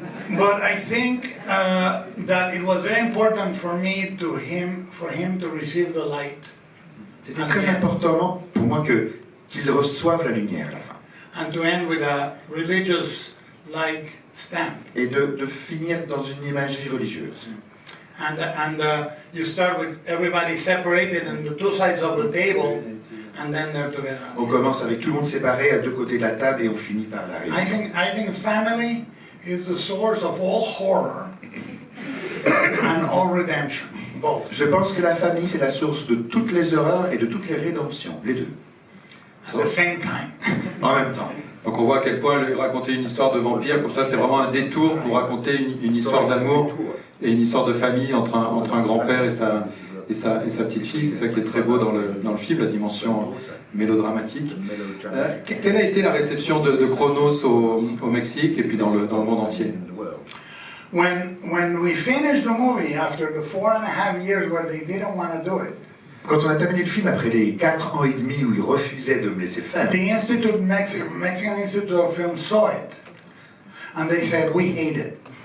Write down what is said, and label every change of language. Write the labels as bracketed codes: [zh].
[en] I think that it was very important for him to receive the light. [fr] c'était très important pour moi qu'il reçoive la lumière à la fin. [en] And to end with a religious-like stamp. [fr] Et de finir dans une imagerie religieuse. [en] And you start with everybody separated on the two sides of the table, and then they're together. [fr] On commence avec tout le monde séparé à deux côtés de la table et on finit par la réunion. [en] I think family is the source of all horror and all redemption, both. [fr] Je pense que la famille, c'est la source de toutes les horreurs et de toutes les rédemptions, les deux, [en] At the same time. [fr] en même temps. Donc on voit à quel point raconter une histoire de vampire, comme ça, c'est vraiment un détour pour raconter une histoire d'amour et une histoire de famille entre un grand-père et sa petite-fille. C'est ça qui est très beau dans le film, la dimension mélodramatique. Quelle a été la réception de Chronos au Mexique et puis dans le monde entier? [en] When we finished the movie after the 4.5 years where they didn't want to do it, [fr] Quand on a terminé le film après les 4 ans et demi où ils refusaient de me laisser faire, [en] the Mexican Institute of Film saw it, and they said, we hate it.